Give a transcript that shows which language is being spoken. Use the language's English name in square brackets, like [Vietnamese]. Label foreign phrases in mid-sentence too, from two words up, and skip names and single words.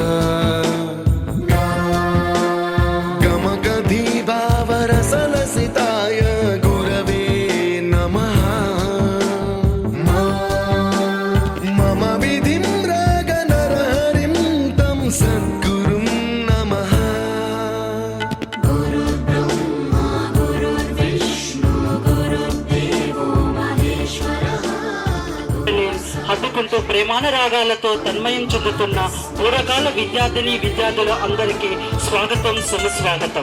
[Sanskrit] गमगधीभावरसलसिताय गुरवे नमः. मम विधिं रागनरहरिं तं सद्गुरुं नमः. [Telugu] హత్తుకుంటూ ప్రేమానురాగాలతో తన్మయం చెందుతున్న పూర్వకాల విద్యార్థిని విద్యార్థులు అందరికీ స్వాగతం, సుస్వాగతం.